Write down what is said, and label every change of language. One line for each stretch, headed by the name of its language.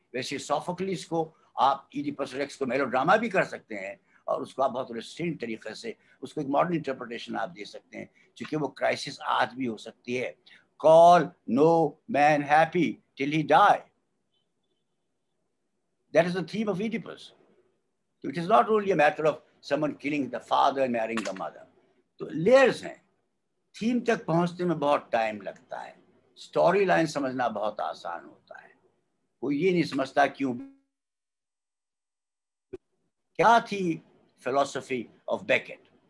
Hindi: वैसे सोफोक्लिस को आप, इडिपस रेक्स को मेलोड्रामा भी कर सकते हैं और उसको आप बहुत रेस्ट्रेंट तरीके से उसको एक मॉडर्न इंटरप्रिटेशन आप दे सकते हैं, क्योंकि वो क्राइसिस आज भी हो सकती है।
English: Call no man happy till he die, that is the theme of Oedipus. So it is not only a matter of someone killing the father and marrying the mother.
Hindi: तो लेयर्स हैं, theme तक पहुंचने में बहुत time लगता है, story line समझना बहुत आसान होता है। वो ये नहीं समझता क्यों, क्या थी फिलॉसफी ऑफ बेकेट।